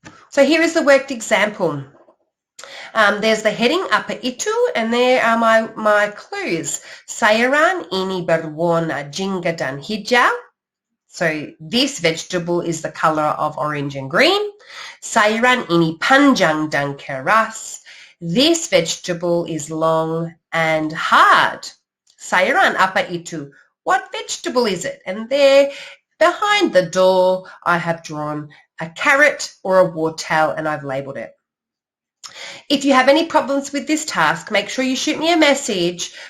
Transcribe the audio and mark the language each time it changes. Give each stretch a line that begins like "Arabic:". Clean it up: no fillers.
English: So here is the worked example. There's the heading,
Indonesian: apa itu,
English: and there are my clues.
Indonesian: Sayuran ini berwarna jingga dan hijau.
English: So this vegetable is the color of orange and green.
Indonesian: Sayuran ini panjang dan keras.
English: This vegetable is long and hard.
Indonesian: Sayuran apa itu?
English: What vegetable is it? And there, behind the door, I have drawn a carrot or a wartail and I've labelled it. If you have any problems with this task, make sure you shoot me a message.